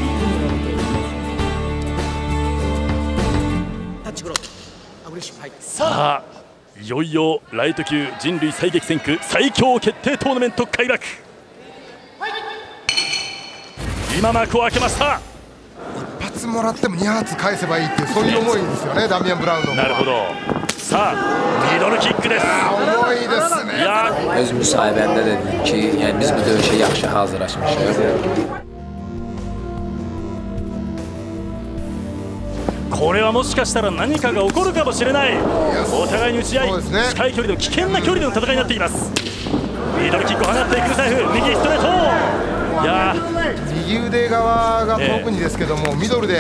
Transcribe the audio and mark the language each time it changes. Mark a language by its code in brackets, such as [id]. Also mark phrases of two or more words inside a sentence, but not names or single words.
[ja] さあいよいよライト級人類最激戦区最強決定トーナメント開幕。今幕を開けました。 1発もらっても2発返せばいいっていうそういう思いですよね、ダミアン・ブラウンの。なるほど。さあミドルキックです。重いですね。 [az] Öz müsahibende dedik ki, yani biz bu dövüşe yaxşı hazırlaşmışıq. [ja] これはもしかしたら何かが起こるかもしれない。お互いに打ち合い、近い距離の危険な距離での戦いになっています。ミドルキックを放っていくサイフ、右ストレート。いや右腕側が遠くにですけども、ミドルで